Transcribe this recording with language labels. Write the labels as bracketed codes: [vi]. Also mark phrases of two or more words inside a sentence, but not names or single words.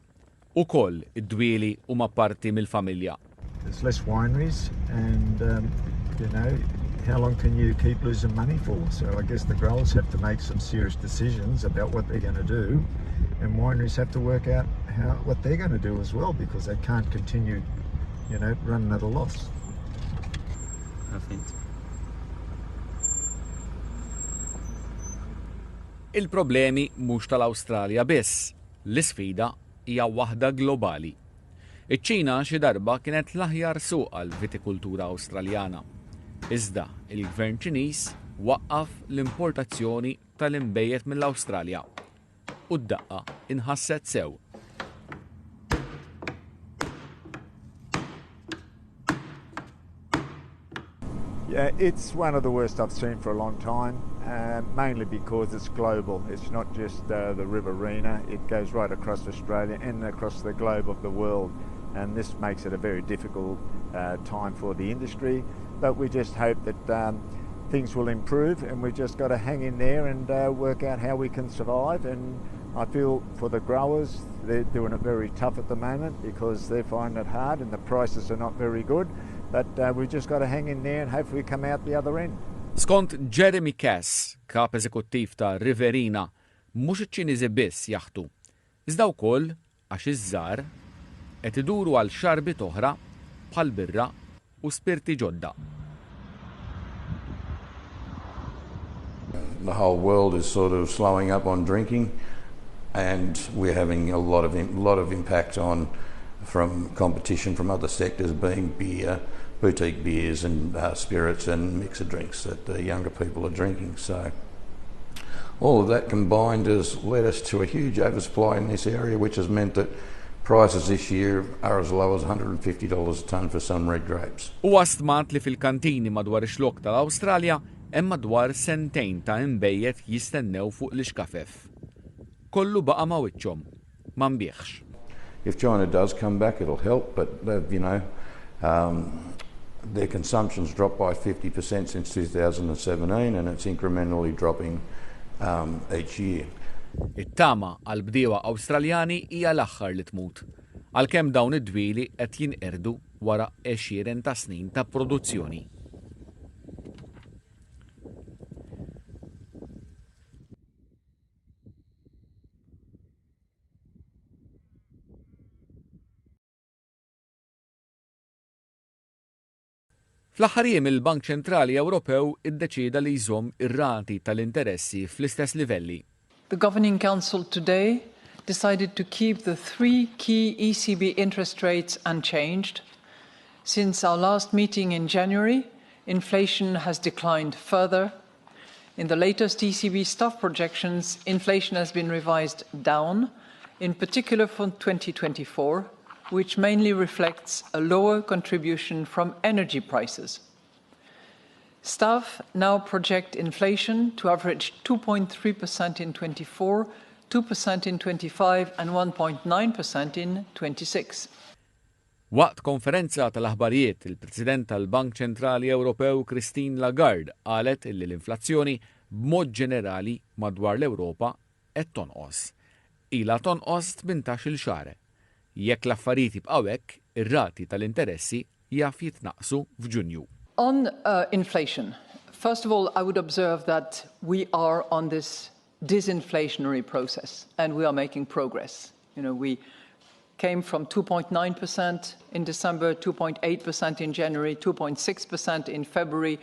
[mt] Ukoll id-dwieli huma parti mill-familja. [en] There's less wineries and how long can you keep losing money for? So I guess the growers have to make some serious decisions about what they're going to do, and wineries have to work out what they're going to do as well, because they can't continue, running at a loss. I think. [mt] Il-problemi mhux tal-Awstralja biss, l-isfida hija waħda globali. Iċ-Ċina xi darba kienet l-aħjar suq għall-vitikultura Awstraljana. Iżda il-Gvern Ċiniż waqqaf l-importazzjoni tal-imbejjed mill-Awstralja u d-daqqa inħasset sew. [en] Yeah, it's one of the worst I've seen for a long time, mainly because it's global. It's not just the Riverina, it goes right across Australia and across the globe of the world. And this makes it a very difficult time for the industry. But we just hope that things will improve, and we just got to hang in there and work out how we can survive. And I feel for the growers, they're doing it very tough at the moment because they're finding it hard and the prices are not very good. But we just got to hang in there and hopefully come out the other end. [mt] Skont Jeremy Cass, kap eżekuttiv ta' Riverina, mhux iċ-Ċiniżi biss jaħtu. Iżda wkoll għax iż-żgħar qed iduru għal xarbit oħra bħal birra u spirti ġodda. [en] The whole world is sort of slowing up on drinking, and we're having a lot of impact from competition from other sectors, being beer, boutique beers and spirits and mixed drinks that the younger people are drinking. So all of that combined has led us to a huge oversupply in this area, which has meant that prices this year are as low as $150 a tonne for some red grapes. [mt] U għastmat li fil-kantini madwar ix-xlok tal-Awstralja hemm madwar sentejn ta' imbejjed jistennew fuq l-iskafef. kollu baqa' ma' wiċċhom ma nbieħx. [en] If China does come back, it'll help, but their consumption's dropped by 50% since 2017 and it's incrementally dropping each year. [mt] It-tama għal bdiewa Awstraljani hija l-aħħar li tmut, għalkemm dawn id-dwieli qed jinqerdu wara 20 ta' snin ta' produzzjoni. Fl-aħħar jiem il-Bank Ċentrali Ewropew iddeċida li jżomm ir-rati tal-interessi fl-istess livelli. [en] The Governing Council today decided to keep the 3 key ECB interest rates unchanged. Since our last meeting in January, inflation has declined further. In the latest ECB staff projections, inflation has been revised down, in particular for 2024, which mainly reflects a lower contribution from energy prices. Staff now project inflation to average 2.3% in 24, 2% in 25 and 1.9% in 26. [mt] Waqt konferenza tal-aħbarijiet, il-President tal-Bank Ċentrali Ewropew Christine Lagarde qalet li l-inflazzjoni b'mod ġenerali madwar l-Ewropa qed tonqos. Ilha tonqos 18-il xahar. Jekk l-affarijiet jibqgħu hekk, ir-rati tal-interessi jaf jitnaqsu f'Ġunju. [en] On inflation, first of all, I would observe that we are on this disinflationary process and we are making progress. We came from 2.9% in December, 2.8% in January, 2.6% in February.